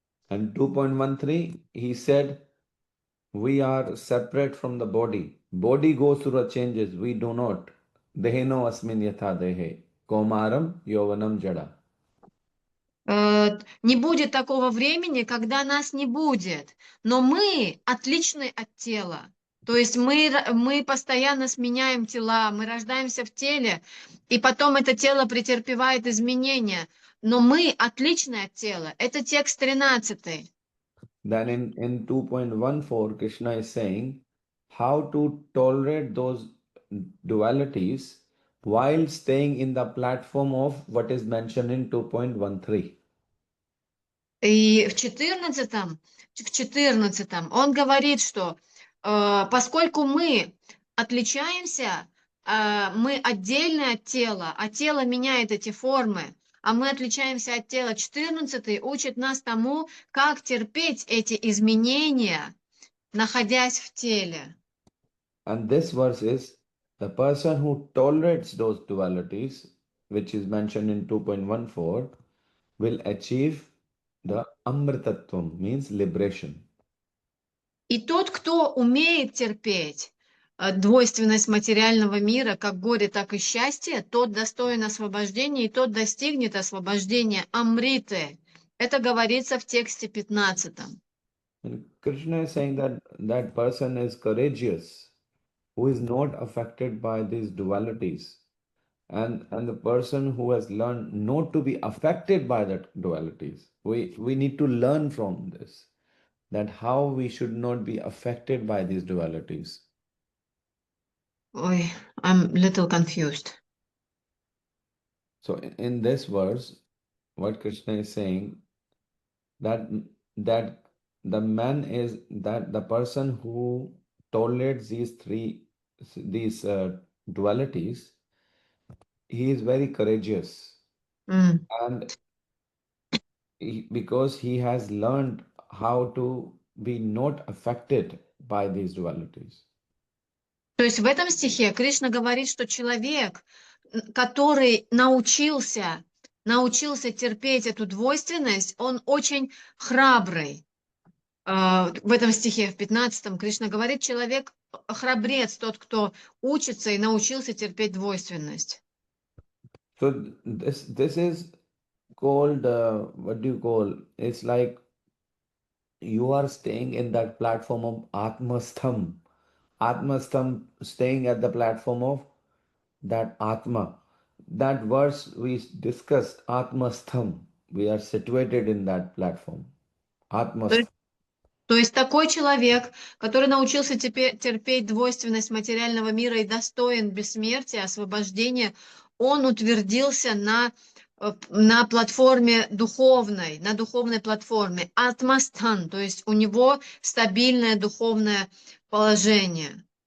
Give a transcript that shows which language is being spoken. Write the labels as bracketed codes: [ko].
[en] And 2.13, he said, we are separate from the body. Body goes through the changes. We do not. [sa] Deheno asmin yatha dehe. Komaram yovanam jada. [ru] Не будет такого времени, когда нас не будет, но мы отличны от тела. То есть мы постоянно сменяем тела, мы рождаемся в теле, и потом это тело претерпевает изменения, но мы отличны от тела. Это текст 13. [en] Then in 2.14, Krishna is saying how to tolerate those dualities while staying in the platform of what is mentioned in 2.13. [ru] И в 14 он говорит, что поскольку мы отличаемся, мы отдельны от тела, а тело меняет эти формы, а мы отличаемся от тела. 14 учит нас тому, как терпеть эти изменения, находясь в теле. [en] And this verse is the person who tolerates those dualities, which is mentioned in 2.14, will achieve the Amritattvam, means liberation. [ru] И тот, кто умеет терпеть двойственность материального мира, как горе, так и счастье, тот достоин освобождения, и тот достигнет освобождения Амриты. Это говорится в тексте 15. [en] And Krishna is saying that that person is courageous, who is not affected by these dualities. And the person who has learned not to be affected by that dualities. We need to learn from this, that how we should not be affected by these dualities. Ой, I'm little confused. So in this verse, what Krishna is saying, that the man is that the person who tolerates these dualities, he is very courageous, and because he has learned how to be not affected by these dualities. [ru] То есть в этом стихе Кришна говорит, что человек, который научился терпеть эту двойственность, он очень храбрый. В этом стихе, в 15, Кришна говорит, человек храбрец, тот, кто учится и научился терпеть двойственность. [en] So this is called what do you call? It's like you are staying in that platform of Atmastham. Atmastham, staying at the platform of that Atma. That verse we discussed, Atmastham. We are situated in that platform. Atmastham. [ru] То есть такой человек, который научился терпеть двойственность материального мира и достоин бессмертия, освобождения, он утвердился на платформе духовной, на духовной платформе, атмастхан, то есть у него стабильное духовное положение.